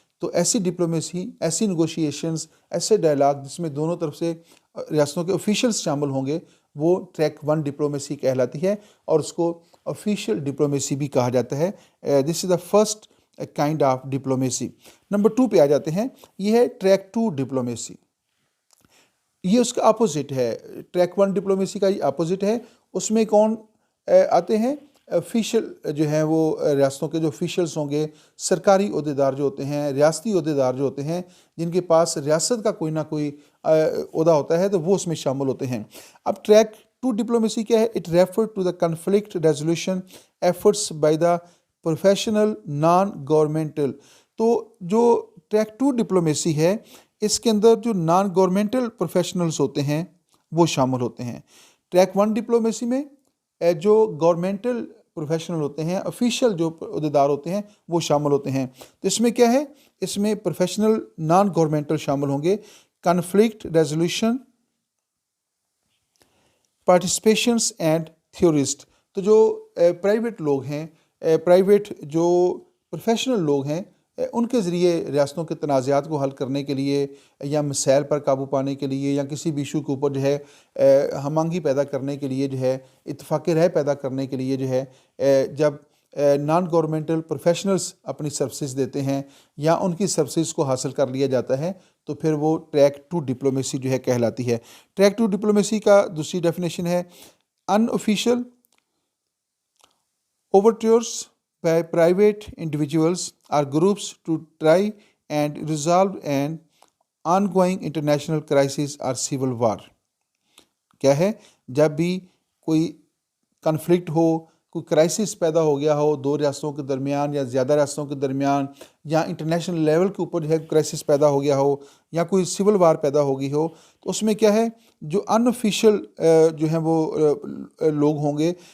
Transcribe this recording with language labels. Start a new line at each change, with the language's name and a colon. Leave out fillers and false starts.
Urdu: تو ایسی ڈپلومیسی، ایسی نیگوشیشنز، ایسے ڈائلاگ جس میں دونوں طرف سے ریاستوں کے آفیشیلس شامل ہوں گے وہ ٹریک 1 ڈپلومیسی کہلاتی ہے، اور اس کو آفیشیل ڈپلومیسی بھی کہا جاتا ہے.
English: This is the first kind of diplomacy.
Urdu: Number 2 پہ آ جاتے ہیں، یہ ہے ٹریک 2 ڈپلومیسی. یہ اس کا اپوزٹ ہے، ٹریک 1 ڈپلومیسی کا یہ اپوزٹ ہے. اس میں کون آتے ہیں، آفیشیل جو ہیں وہ ریاستوں کے جو آفیشیلس ہوں گے، سرکاری عہدے دار جو ہوتے ہیں، ریاستی عہدے دار جو ہوتے ہیں، جن کے پاس ریاست کا کوئی نہ کوئی عہدہ ہوتا ہے، تو وہ اس میں شامل ہوتے ہیں. اب ٹریک 2 ڈپلومیسی کیا ہے،
English: It refer to the conflict resolution efforts by the professional non governmental.
Urdu: تو جو ٹریک 2 ڈپلومیسی ہے اس کے اندر جو نان گورنمنٹل پروفیشنلز ہوتے ہیں وہ شامل ہوتے ہیں. ٹریک 1 ڈپلومیسی میں جو گورنمنٹل پروفیشنل ہوتے ہیں، آفیشیل جو عہدیدار ہوتے ہیں وہ شامل ہوتے ہیں. تو اس میں کیا ہے، اس میں پروفیشنل نان گورنمنٹل شامل ہوں گے.
English: Conflict resolution, participations and theorist.
Urdu: تو جو پرائیویٹ لوگ ہیں، پرائیویٹ جو پروفیشنل لوگ ہیں، ان کے ذریعے ریاستوں کے تنازعات کو حل کرنے کے لیے، یا مسائل پر قابو پانے کے لیے، یا کسی بھی ایشو کے اوپر جو ہے ہم آہنگی پیدا کرنے کے لیے، جو ہے اتفاق رائے پیدا کرنے کے لیے، جو ہے جب نان گورنمنٹل پروفیشنلز اپنی سروسز دیتے ہیں یا ان کی سروسز کو حاصل کر لیا جاتا ہے، تو پھر وہ ٹریک 2 ڈپلومیسی جو ہے کہلاتی ہے. ٹریک 2 ڈپلومیسی کا دوسری ڈیفینیشن ہے
English: Unofficial overtures by private individuals or groups to try and resolve an ongoing international crisis or civil war.
Urdu: کیا ہے، جب بھی کوئی کنفلکٹ ہو، کوئی کرائسس پیدا ہو گیا ہو دو ریاستوں کے درمیان یا زیادہ ریاستوں کے درمیان، یا انٹرنیشنل لیول کے اوپر جو ہے کرائسس پیدا ہو گیا ہو، یا کوئی سول وار پیدا ہو گئی ہو، تو اس میں کیا ہے، جو ان آفیشیل جو ہیں وہ لوگ ہوں گے،